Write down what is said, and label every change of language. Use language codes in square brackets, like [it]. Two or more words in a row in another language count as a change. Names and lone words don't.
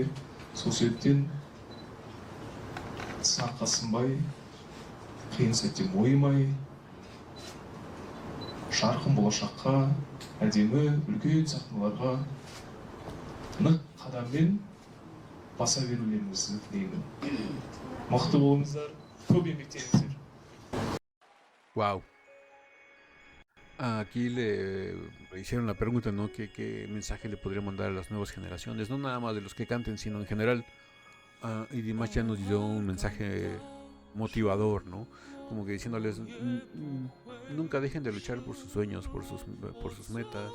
[kk] Сол себептен саққа сынбай, қиын сәтте мойымай, жарқын болашаққа, әдемі үлкен сахналарға нық қадаммен баса берулеріңізді тілеймін. Мықты болыңыздар, көп еңбектеніңіздер. [es] Wow. Aquí le hicieron la pregunta, ¿no? ¿Qué mensaje le podría mandar a las nuevas generaciones? No nada más de los que canten, sino en general. Y Dimash ya nos dio un mensaje motivador, ¿no? Como que diciéndoles, nunca dejen de luchar por sus sueños, por sus metas.